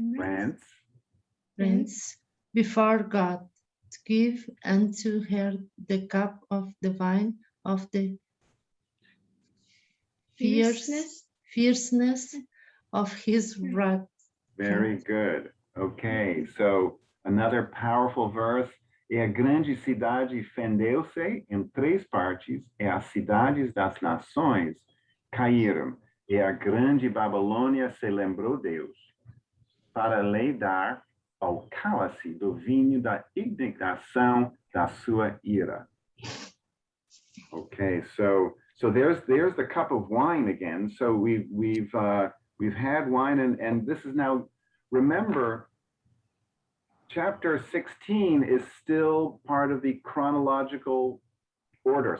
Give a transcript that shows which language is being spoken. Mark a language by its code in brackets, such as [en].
[en] France. before God, to give unto her the cup of the wine of the fierceness of his wrath. Very good. Okay, so another powerful verse. [pt] E a grande cidade fendeu-se em 3 partes, e as cidades das nações caíram, e a grande Babilônia se lembrou Deus, para lhe dar ao cálice do vinho da indignação da sua ira. [en] Okay, so there's the cup of wine again. So we've had wine, and this is now, remember, chapter 16 is still part of the chronological order.